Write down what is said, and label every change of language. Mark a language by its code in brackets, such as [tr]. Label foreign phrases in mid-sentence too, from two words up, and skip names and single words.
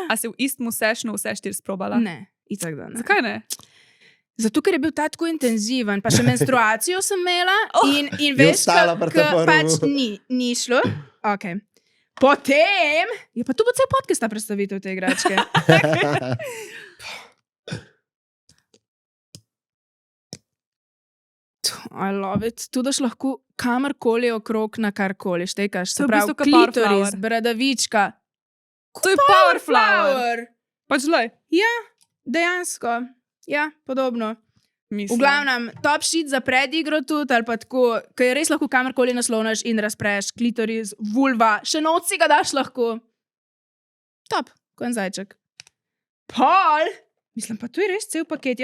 [sl] A si v istem sessionu vse 4 sprobala? Ne, itak da ne. Zakaj ne? Zato, ker je bil ta tako intenziven, pa še menstruacijo sem imela in Je veš, ostala pri tem prvem. pač ni šlo. Okay. Potem je pa tu bo cel podcast ta predstavitev te igračke. [en] I love it. [sl] Tu daš lahko kamorkoli okrog na karkoli štekaš. To Se je v pravi, bistvu kot Power klitoris, Flower. bradavička. To je power flower. Flower. Pač lej. Dejansko. Ja, podobno. Mislim. V glavnem, [en] top shit [sl] za predigro tudi, ali pa tako, ki je res lahko kamorkoli naslovnaš in razpreš, klitoris, vulva, še noč si ga daš lahko. Top, kot en zajček. Pol, mislim, pa tu je res cel paket.